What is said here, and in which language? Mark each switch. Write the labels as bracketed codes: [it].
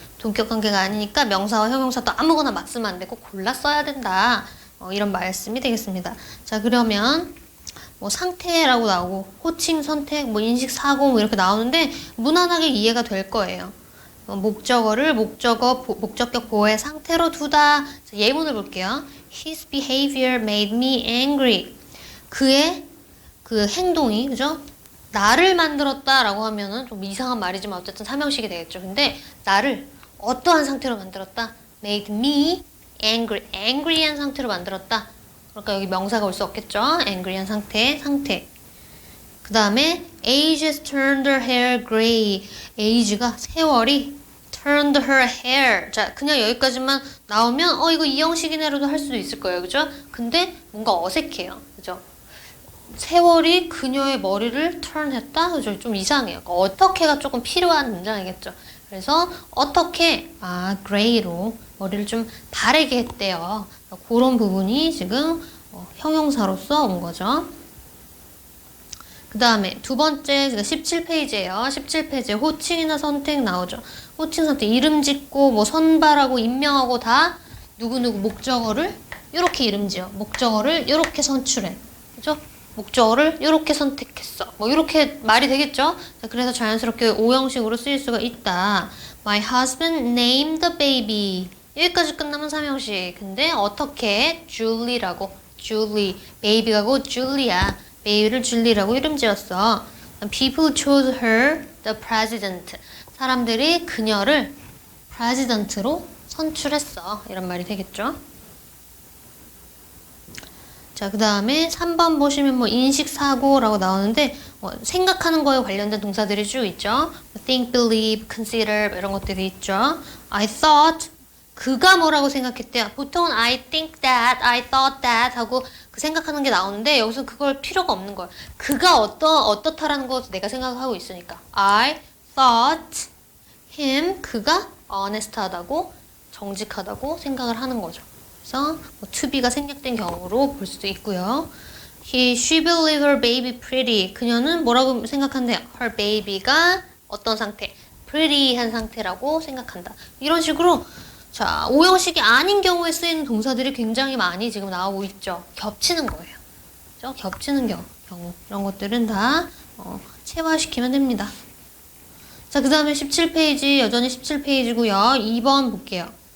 [ko] 동격 관계가 아니니까 명사와 형용사도 아무거나 막 쓰면 안 되고 골라 써야 된다. 이런 말씀이 되겠습니다. 자, 그러면 뭐 상태라고 나오고 호칭, 선택, 뭐 인식, 사고 뭐 이렇게 나오는데 무난하게 이해가 될 거예요. 목적어를 목적격 보호의 상태로 두다. 자, 예문을 볼게요. [en] His behavior made me angry. [ko] 그의 그 행동이, 그죠? 나를 만들었다라고 하면은 좀 이상한 말이지만 어쨌든 삼형식이 되겠죠. 근데 나를 어떠한 상태로 만들었다? [en] Made me angry. [ko] angry한 상태로 만들었다. 그러니까 여기 명사가 올 수 없겠죠? angry한 상태. 그 다음에 [en] age has turned her hair gray. age가 [ko] 세월이 [en] turned her hair. [ko] 자, 그냥 여기까지만 나오면 이거 이 형식이네로도 할 수도 있을 거예요. 그죠? 근데 뭔가 어색해요. 그죠? 세월이 그녀의 머리를 turn했다? 그죠? 좀 이상해요. 그러니까 어떻게가 조금 필요한 문장이겠죠. 그래서 어떻게 gray로 머리를 좀 바르게 했대요. 그런 부분이 지금 형용사로서 온 거죠. 그 다음에 두 번째 17페이지예요. 17페이지에 호칭이나 선택 나오죠. 호칭, 선택, 이름 짓고 뭐 선발하고 임명하고 다 누구누구 목적어를 이렇게 이름 지어. 목적어를 이렇게 선출해. 그죠? 목적어를 이렇게 선택했어. 뭐 이렇게 말이 되겠죠? 자, 그래서 자연스럽게 오형식으로 쓰일 수가 있다. [en] My husband named the baby. [ko] 여기까지 끝나면 삼형식. 근데 어떻게? Julie라고. Julie. 베이비가 곧 줄리야. 베이비를 줄리라고 이름 지었어. [en] People chose her the president. [ko] 사람들이 그녀를 president로 선출했어. 이런 말이 되겠죠? 자, 그 다음에 3번 보시면 뭐 인식사고라고 나오는데 생각하는 거에 관련된 동사들이 쭉 있죠. think, believe, consider 이런 것들이 있죠. [en] I thought [ko] 그가 뭐라고 생각했대요. 보통은 [en] I think that, I thought that [ko] 하고 그 생각하는 게 나오는데 여기서 그걸 필요가 없는 거예요. 그가 어떻다라는 거 내가 생각하고 있으니까 [en] I thought him [ko] 그가 honest하다고 정직하다고 생각을 하는 거죠. 그래서 뭐 to be가 생략된 경우로 볼 수도 있고요. [en] She believed her baby pretty. [ko] 그녀는 뭐라고 생각한대요? Her baby가 어떤 상태? pretty한 상태라고 생각한다. 이런 식으로 자, 오형식이 아닌 경우에 쓰이는 동사들이 굉장히 많이 지금 나오고 있죠. 겹치는 거예요. 그렇죠? 겹치는 경우. 이런 것들은 다 체화시키면 됩니다. 자, 그 다음에 17페이지, 여전히 17페이지고요. 2번 볼게요.